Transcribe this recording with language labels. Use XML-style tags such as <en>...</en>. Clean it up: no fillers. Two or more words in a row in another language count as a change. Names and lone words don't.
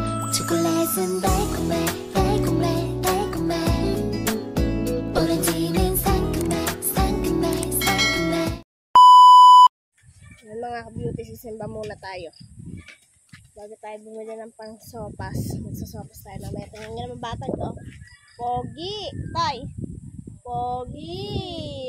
<ko>초콜릿은 달콤해 달콤해 달콤해 오렌지는 상큼해 상큼해 상큼해.</ko> <tl>Yan mga ka-beauty, sisimba muna tayo bago tayo bumili ng pang sopas. Magsasopas tayo na may tingnan nga naman batang ko. Pogi! Tay! Pogi!</tl>